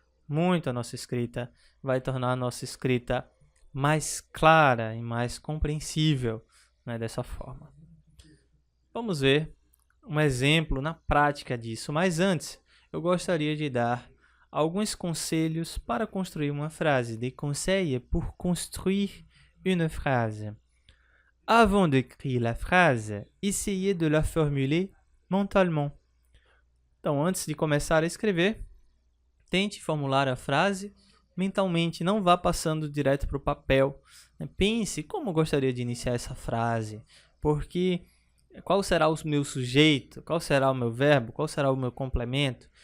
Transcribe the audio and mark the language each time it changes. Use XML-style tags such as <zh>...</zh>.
<pt>muito a nossa escrita, vai tornar a nossa escrita mais clara e mais compreensível, né, dessa forma. Vamos ver um exemplo na prática disso, mas antes eu gostaria de dar alguns conselhos para construir uma frase.</pt> <fr>Des conseils pour construire une phrase. Avant d'écrire la phrase, essayez de la formuler mentalement.</fr> <pt>Então, antes de começar a escrever, tente formular a frase mentalmente, não vá passando direto para o papel. Pense como gostaria de iniciar essa frase, porque qual será o meu sujeito, qual será o meu verbo, qual será o meu complemento.</pt>